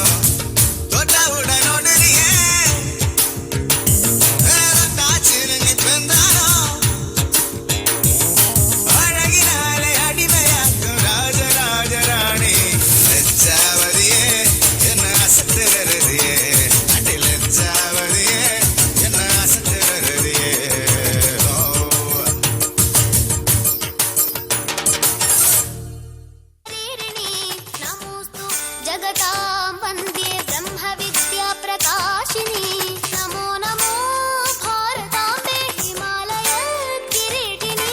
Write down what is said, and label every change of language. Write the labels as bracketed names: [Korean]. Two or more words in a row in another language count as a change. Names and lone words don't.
[Tamil] தொட்டவுடன் ஓடுறியே, சினுங்கி பெண்தானோ, அழகினாலே அடிமையாக்கும் ராஜராஜராணி. லஜ்ஜாவதியே என்ன அசத்துறதியே, அடி லஜ்ஜாவதியே என்ன அசத்துறதியே. [Sanskrit] नमोस्तु जगतां वन्दे ब्रह्मविद्या प्रकाशिनी. नमो नमो भारताम्बे हिमालय किरीटिनी.